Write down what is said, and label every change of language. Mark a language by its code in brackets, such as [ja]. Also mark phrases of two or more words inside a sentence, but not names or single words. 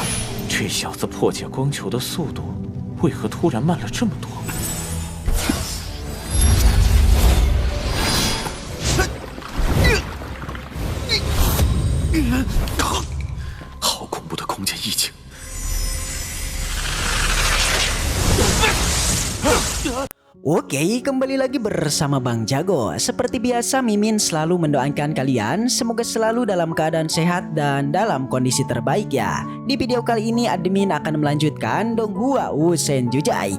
[zh] 这小子破解光球的速度，为何突然慢了这么多？好恐怖的空间意境！ [id] Oke, kembali lagi bersama Bang Jago. Seperti biasa, Mimin selalu mendoakan kalian semoga selalu dalam keadaan sehat dan dalam kondisi terbaik ya. Di video kali ini admin akan melanjutkan Donghua Wusen Jujai.